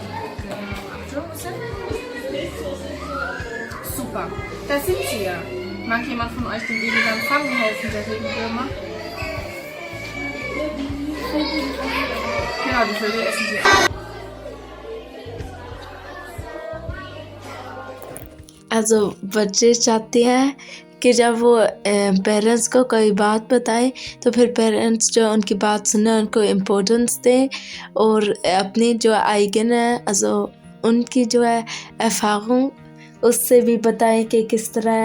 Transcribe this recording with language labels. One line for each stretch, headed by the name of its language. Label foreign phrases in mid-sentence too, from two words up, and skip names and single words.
German: Genau. Achtung, wo sind wir? Super, da sind sie ja. Mag jemand von euch dem Igel beim Fangen helfen, der Regenwürmer? Genau, die Vögel essen sie auch.
Hindi: Also बच्चे चाहते हैं कि जब वो पेरेंट्स को कोई बात बताएं तो फिर पेरेंट्स जो उनकी बात सुने, उनको इम्पोर्टेंस दें और अपनी जो आइगन है also उनकी जो है एफागों उससे भी बताएं कि किस तरह है।